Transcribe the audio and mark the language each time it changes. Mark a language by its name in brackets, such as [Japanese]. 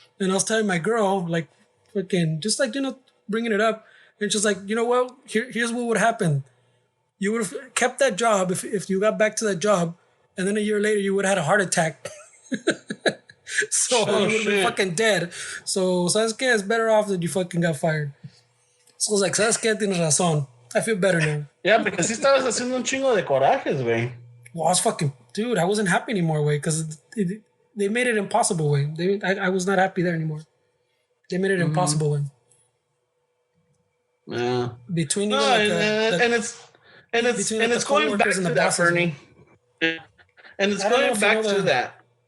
[English] And I was telling my girl, like, fucking, just like, bringing it up. And she's like, you know what? Here's what would happen. You would have kept that job if you got back to that job. And then a year later, you would have had a heart attack. So you would have been fucking dead. So, [Spanish] ¿sabes qué? [English] It's better off that you fucking got fired. So I was like, [Spanish] ¿sabes qué? Tienes razón. [English] I feel better now. Yeah, because [Spanish] sí estabas haciendo un chingo de corajes, güey. [English] Well, I was fucking... Dude, I wasn't happy anymore, way, because they made it impossible, way. I was not happy there anymore. They made it impossible, way. Yeah. Between no, and it's going back to that, Bernie. And it's going back to that.